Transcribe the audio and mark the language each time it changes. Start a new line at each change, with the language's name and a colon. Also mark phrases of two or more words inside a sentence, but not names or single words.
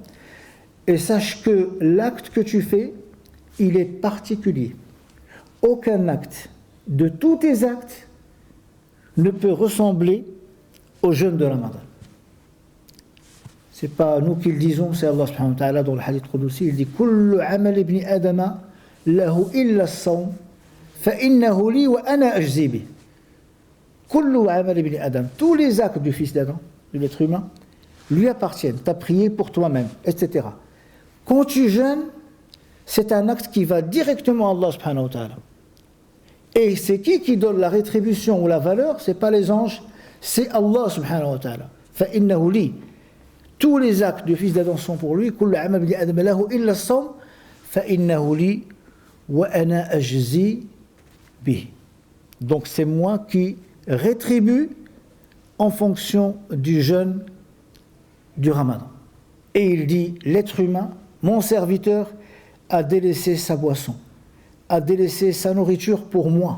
French: Et sache que l'acte que tu fais, il est particulier. Aucun acte de tous tes actes ne peut ressembler au jeûne de Ramadan. C'est pas nous qui le disons, c'est Allah
Arabic: سبحانه وتعالى
French: dans le
Arabic: حديث قدسي,
French: il dit
Arabic: كل عمل ابن آدم له إلا الصوم فإنه لي وأنا أجزي به. كل عمل ابن آدم,
French: tous les actes du fils d'Adam, de l'être humain, lui appartiennent. Tu as prié pour toi-même, etc. Quand tu jeûnes, c'est un acte qui va directement à Allah
Arabic: سبحانه وتعالى.
French: Et c'est qui donne la rétribution ou la valeur? C'est pas les anges, c'est Allah
Arabic: سبحانه وتعالى. فإنه لي.
French: Tous les actes du fils d'Adam sont pour lui.
Arabic: كل عمل ابن آدم له إلا الصوم فإنه لي وأنا أجزي به.
French: Donc c'est moi qui rétribue en fonction du jeûne du Ramadan. Et il dit, l'être humain, mon serviteur, a délaissé sa boisson, à délaisser sa nourriture pour moi.